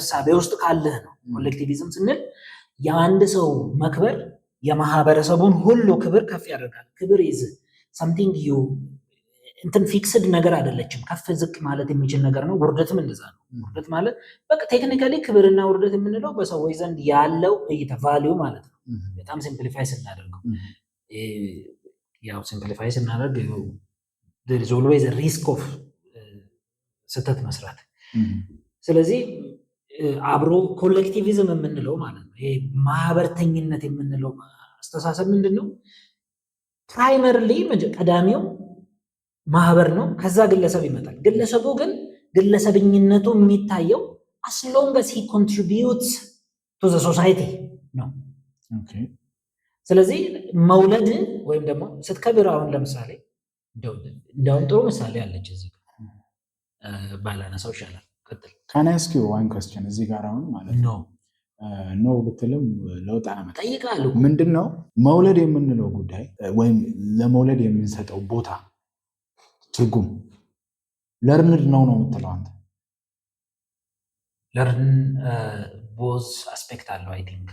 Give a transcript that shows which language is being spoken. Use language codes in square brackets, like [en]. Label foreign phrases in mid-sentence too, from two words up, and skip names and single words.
[am] እሳቤ ውስጥ ካለህ ነው። ኮሌክቲቪዝም ስንል የአንድ ሰው መክበር የማህበረሰቡን ሁሉ ክብር ከፍ ያደርጋል። ክብር [en] is something you [am] እንትን ፊክስድ ነገር አይደለችም። ከፍ ዝቅ ማለት የሚችል ነገር ነው። ውርደትም እንደዛ ነው። ውርደት ማለት በቃ ቴክኒካሊ ክብርና ውርደት የምንለው በሰዎች ዘንድ ያለው እይታ ቫሊዩ ማለት ነው። በጣም ሲምፕሊፋይ ስናደርገው ያው ሲምፕሊፋይ ስናደርግ [en] there is always a risk of [am] ስህተት መስራት። ስለዚህ አብሮ ኮሌክቲቪዝም የምንለው ማለት ነው ይሄ ማህበርተኝነት የምንለው አስተሳሰብ ምንድን ነው? ፕራይመርሊ ቀዳሚው ማህበር ነው። ከዛ ግለሰብ ይመጣል። ግለሰቡ ግን ግለሰብኝነቱ የሚታየው [en] as long as he contributes to the society [am] ነው። ስለዚህ መውለድ ወይም ደግሞ ስትከብር አሁን ለምሳሌ እንደውም ጥሩ ምሳሌ አለች እዚህ ባላነሳው ይሻላል። ቀጥል። [en] Can I ask you one question? [am] እዚህ ጋር አሁን ማለት ነው ኖ ብትልም ለውጥ አመጣ ጠይቃለሁ። ምንድነው መውለድ የምንለው ጉዳይ ወይም ለመውለድ የምንሰጠው ቦታ ትርጉም ለርንድ ነው የምትለው አንተ? [en] learn both aspect አለው I think